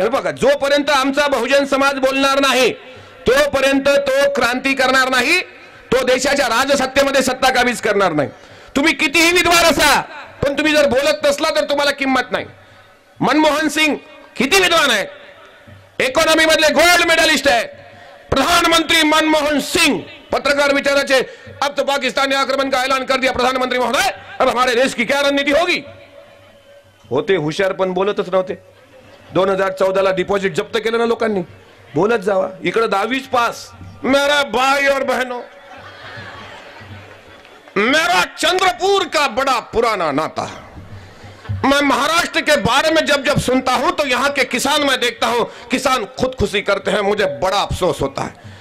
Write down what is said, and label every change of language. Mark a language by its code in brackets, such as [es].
[mr] हे बघा, जोपर्यंत आमचा बहुजन समाज बोलणार नाही तोपर्यंत तो क्रांती करणार नाही, तो देशाच्या राजसत्तेमध्ये सत्ता काबीज करणार नाही. तुम्ही कितीही विद्वान असा, पण तुम्ही जर बोलत नसला तर तुम्हाला किंमत नाही. मनमोहन सिंग किती विद्वान आहेत, इकॉनॉमी मधले गोल्ड मेडलिस्ट आहेत. [hi] प्रधानमंत्री मनमोहन सिंह [mr] पत्रकार विचाराचे, [hi] अब तो पाकिस्तान ने आक्रमण का ऐलान कर दिया प्रधानमंत्री महोदय, अब हमारे देश की क्या रणनीति होगी. [mr] होते हुशार पण बोलतच नव्हते. 2014ला डिपॉझिट जप्त केलं ना लोकांनी. बोलत जावा. इकडे 10वीच पास. [hi] मेरा भाई और बहनों, मेरा चंद्रपुर का बड़ा पुराना नाता. मैं महाराष्ट्र के बारे में जब जब सुनता हूं तो यहां के किसान मैं देखता हूं, किसान खुदकुशी करते हैं, मुझे बड़ा अफसोस होता है.